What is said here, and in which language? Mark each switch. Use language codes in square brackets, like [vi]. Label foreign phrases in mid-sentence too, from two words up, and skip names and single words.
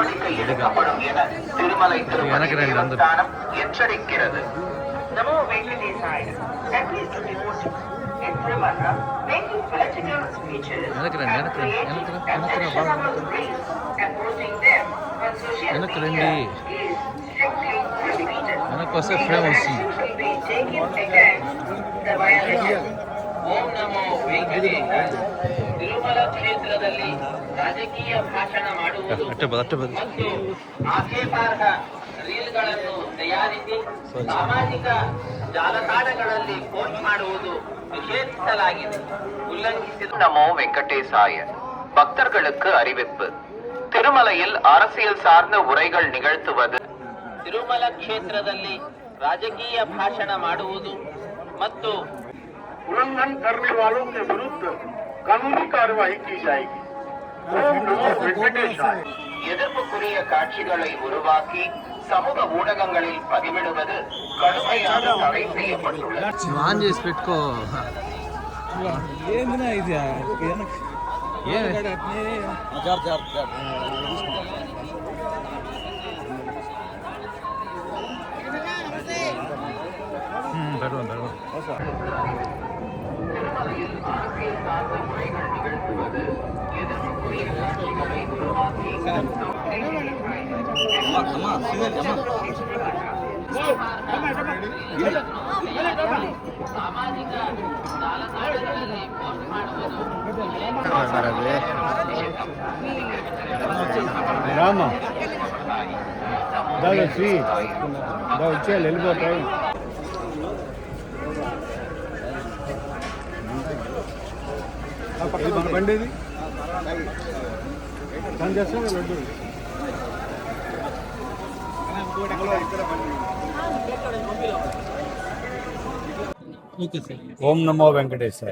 [ta] இழுக்கப்படும் என திருமலை திருப்பதி தேவஸ்தானம் எச்சரிக்கிறது. [sa] Namo Venkatesaya. [en] Happy to report in Tirumala, making political speeches and creating attention among priests and posting them on social media is strictly prohibited. Action will be taken against the violation. [sa] ಓಂ ನಮೋ ವೆಂಕಟೇಶ. [kn] ತಿರುಮಲ ಕ್ಷೇತ್ರದಲ್ಲಿ ರಾಜಕೀಯ ಭಾಷಣ ಮಾಡುವುದು ಮತ್ತು ಆಕ್ಷೇಪಾರ್ಹ ರೀಲ್ಗಳನ್ನು ತಯಾರಿಸಿ ಸಾಮಾಜಿಕ ಜಾಲತಾಣಗಳಲ್ಲಿ ಪೋಸ್ಟ್ ಮಾಡುವುದು ನಿಷೇಧಿಸಲಾಗಿದೆ. [ta] ಉಲ್ಲಂಘಿಸಿದ [sa] நமோ வெங்கடேசாய. [ta] பக்தர்களுக்கு அறிவிப்பு. திருமலையில் அரசியல் சார்ந்த உரைகள் நிகழ்த்துவது, [kn] ತಿರುಮಲ ಕ್ಷೇತ್ರದಲ್ಲಿ ರಾಜಕೀಯ ಭಾಷಣ ಮಾಡುವುದು ಮತ್ತು [hi] उल्लंघन करने वालों के विरुद्ध कानूनी कार्रवाई की जाएगी. [sa] ओम नमो वेंकटेशाय. [ta] எதிர்ப்புக்குரிய காட்சிகளை உருவாக்கி சமூக ஊடகங்களில் பதிவிடுவது கடுமையாக தடை செய்யப்பட்டுள்ளது. [te] ఆన్ చేసి పెట్టుకో. ఏందినా ఇది [ta] திருமலையில் அரசியல் சார்ந்த உரைகள் நிகழ்த்துவது, எதிர்ப்புக்குரிய காட்சிகளை உருவாக்கி [kn] ಸಾಮಾಜಿಕ ಜಾಲತಾಣಗಳಲ್ಲಿ ಪೋಸ್ಟ್ ಮಾಡುವುದು [te] రామ దాని శ్రీ దా వచ్చేయాలి వెళ్ళిపోతాయి. మన బండిది పని చేస్తాం లడ్డు. [sa] ఓం నమో వెంకటేశాయ.